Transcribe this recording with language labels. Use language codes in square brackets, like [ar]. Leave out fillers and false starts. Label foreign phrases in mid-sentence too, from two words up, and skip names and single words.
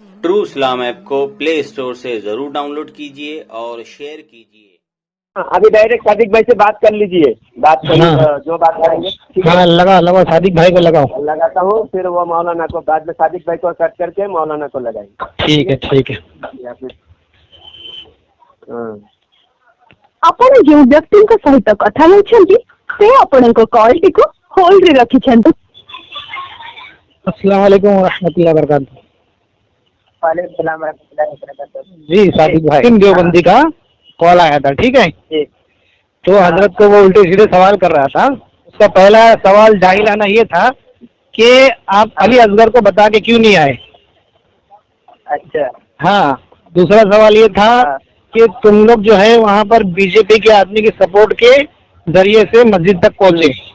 [hi] ट्रू इस्लाम ऐप को प्ले स्टोर से जरूर डाउनलोड कीजिए और शेयर कीजिए। अभी डायरेक्ट सादिक भाई से बात कर लीजिए। बात कर हाँ। जो बात करेंगे। ठीक है, हाँ, लगाओ सादिक भाई को लगाओ। लगाता हूँ, फिर वो मौलाना को बाद में सादिक भाई को कट करके मौलाना को लगाएंगे। ठीक है। [or] ଆପଣ ଯେଉଁ ବ୍ୟକ୍ତିଙ୍କ ସହିତ କଥା ହେଉଛନ୍ତି ସେ ଆପଣଙ୍କ କଲ୍ଟିକୁ ହୋଲ୍ଡରେ ରଖିଛନ୍ତି। [ar] السلام عليكم ورحمة الله وبركاته. وعليكم السلام ورحمة الله وبركاته. [hi] जी सादिक भाई, देवबंदी का कॉल आया था, ठीक है। तो हजरत को वो उल्टे सीधे सवाल कर रहा था। उसका पहला सवाल जाहिलाना ये था कि आप अली असगर को बता के क्यों नहीं आए। अच्छा। हाँ, दूसरा सवाल ये था कि तुम लोग जो है वहाँ पर बीजेपी के आदमी के सपोर्ट के जरिए से मस्जिद तक पहुँचे।